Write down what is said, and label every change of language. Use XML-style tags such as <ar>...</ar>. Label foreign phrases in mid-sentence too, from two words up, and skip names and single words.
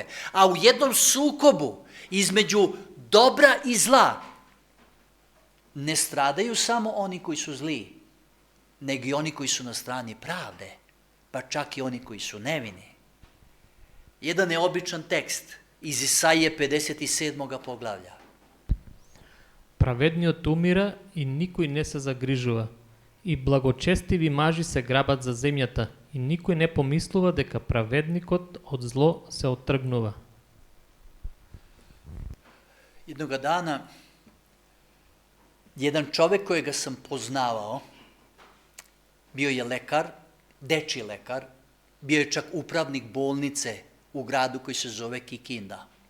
<sr>A u jednom sukobu između dobra i zla ne stradaju samo oni koji su zli, nego i oni koji su na strani pravde, pa čak i oni koji su nevini. Jedan neobičan tekst iz Isaije 57. poglavlja.</sr> <mk>Праведниот умира и никој не се загрижува. И благочестиви мажи се грабат за земјата, и никој не помислува дека праведникот од зло се оттргнува.</mk> <sr>Jednoga dana, jedan čovek kojega sam poznavao, bio je lekar, dečiji lekar, bio je čak upravnik bolnice u gradu koji se zove Kikinda.</sr>